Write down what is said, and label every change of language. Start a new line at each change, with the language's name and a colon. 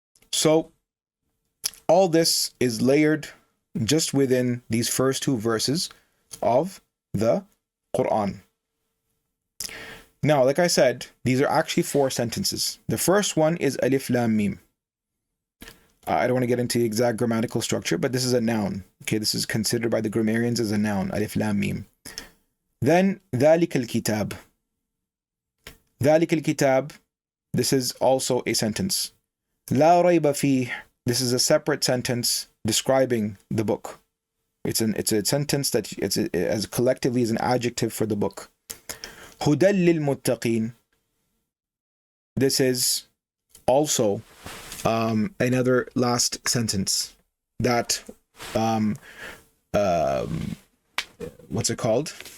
English: So all this is layered just within these first two verses of the Qur'an. Now, like I said, these are actually 4 sentences. The first one is Allif Lam Mim. I don't want to get into the exact grammatical structure, but this is a noun. Okay, this is considered by the grammarians as a noun, Allif Lam Mim.
Arabic: Then, ذَلِكَ الْكِتَابِ. ذَلِكَ الْكِتَابِ,
English: this is also a sentence.
Arabic: لَا رَيْبَ فِيهِ,
English: this is a separate sentence describing the book. It's a sentence that as collectively is an adjective for the book.
Arabic: هُدًى لِلْمُتَّقِينَ,
English: this is also another last sentence that what's it called?